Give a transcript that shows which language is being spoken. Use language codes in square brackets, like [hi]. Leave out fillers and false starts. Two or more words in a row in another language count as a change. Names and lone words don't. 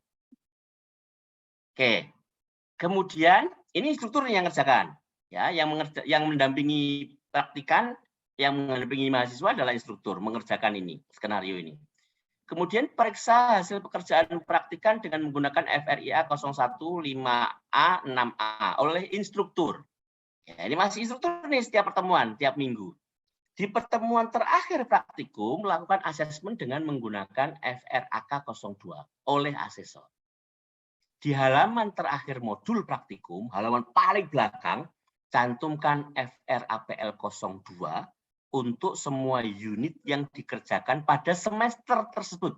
[id] Oke, kemudian ini struktur yang ngerjakan, ya, yang mendampingi praktikan, yang mendampingi mahasiswa adalah instruktur mengerjakan ini, skenario ini. Kemudian periksa hasil pekerjaan praktikan dengan menggunakan FRIA 0155A6A oleh instruktur. Ya, ini masih instruktur nih setiap pertemuan, tiap minggu. Di pertemuan terakhir praktikum melakukan asesmen dengan menggunakan FRAK 02 oleh asesor. Di halaman terakhir modul praktikum, halaman paling belakang, cantumkan FRAPL 02 untuk semua unit yang dikerjakan pada semester tersebut.